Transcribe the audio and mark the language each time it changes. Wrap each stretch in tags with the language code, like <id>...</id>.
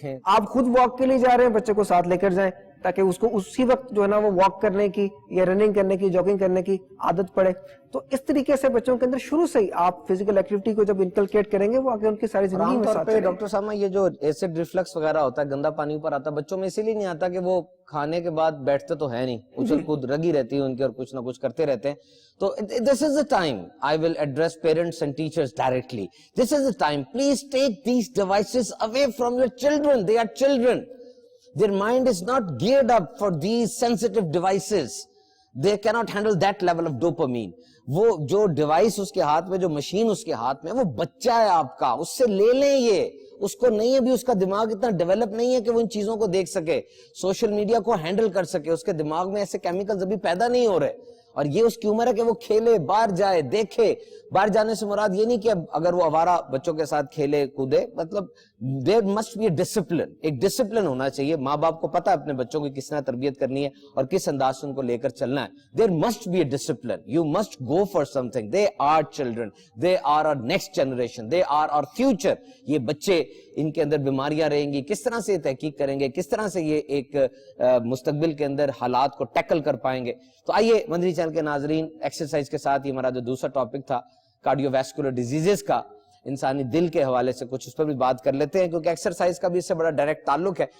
<ur>آپ خود واک کے لیے جا رہے ہیں, بچے کو ساتھ لے کر جائیں تاکہ اس کو اسی وقت جو ہے نا وہ واک کرنے کی یا رننگ کرنے کی, جاگنگ کرنے کی عادت پڑے. تو اس طریقے سے بچوں کے اندر شروع سے ہی آپ فزیکل ایکٹیویٹی کو جب انکلکیٹ کریں گے وہ آگے ان کی ساری زندگی میں ساتھ چلے گا. ڈاکٹر صاحب یہ جو ایسڈ ریفلکس وغیرہ ہوتا ہے, گندا پانی اوپر آتا ہے, بچوں میں اسی لیے نہیں آتا کہ وہ کھانے کے بعد بیٹھتے تو ہے نہیں, اچھل کود رگی رہتی ہے ان کی اور کچھ نہ کچھ کرتے رہتے ہیں.</ur> <en>تو this is the time I will address parents and teachers directly. This is the time. Please take these devices away from your children. They are children. Their mind is not geared up for these sensitive devices. They cannot handle that level of dopamine.</en> <ur>وہ جو device اس کے ہاتھ میں, جو machine اس کے ہاتھ میں, وہ بچہ ہے آپ کا, اس سے لے لیں. یہ اس کو نہیں ہے بھی, اس کا دماغ اتنا ڈیولپ نہیں ہے کہ وہ ان چیزوں کو دیکھ سکے, سوشل میڈیا کو ہینڈل کر سکے. اس کے دماغ میں ایسے کیمیکلز ابھی پیدا نہیں ہو رہے, اور یہ اس کی عمر ہے کہ وہ کھیلے, باہر جائے, دیکھے. باہر جانے سے مراد یہ نہیں کہ اگر وہ آوارہ بچوں کے ساتھ کھیلے کودے, مطلب</ur> <en>there must be a discipline.</en> <ur>ایک ڈسپلن ہونا چاہیے. ماں باپ کو پتا ہے اپنے بچوں کی کس طرح تربیت کرنی ہے اور کس انداز سے ان کو لے کر چلنا ہے.</ur> <en>There must be a discipline. You must go for something. They are children. They are our next generation. They are our future.</en> <ur>یہ بچے, ان کے اندر بیماریاں رہیں گی, کس طرح سے تحقیق کریں گے, کس طرح سے یہ ایک مستقبل کے اندر حالات کو ٹیکل کر پائیں گے. تو آئیے مدنی چینل کے ناظرین, ایکسرسائز کے ساتھ یہ ہمارا جو دوسرا ٹاپک تھا کارڈیو ویسکولر ڈیزیزز کا, انسانی دل کے حوالے سے کچھ اس پر بھی بات کر لیتے ہیں, کیونکہ ایکسرسائز کا بھی اس سے بڑا ڈائریکٹ تعلق ہے.</ur>